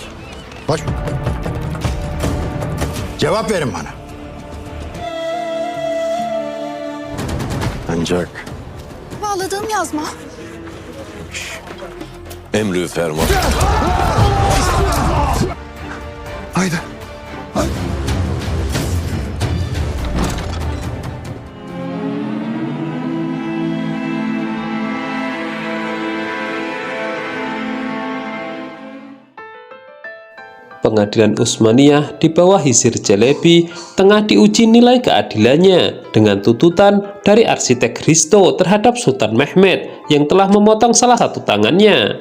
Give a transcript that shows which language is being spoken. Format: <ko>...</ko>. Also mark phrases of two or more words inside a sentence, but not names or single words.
<tr>Baş... Cevap verin bana. Ancak Bağladığım yazma. Emrü ferman. haydi.</tr> <id>Pengadilan Utsmaniyah di bawah Hisir Celebi tengah diuji nilai keadilannya dengan tuntutan dari arsitek Hristo terhadap Sultan Mehmed yang telah memotong salah satu tangannya.</id>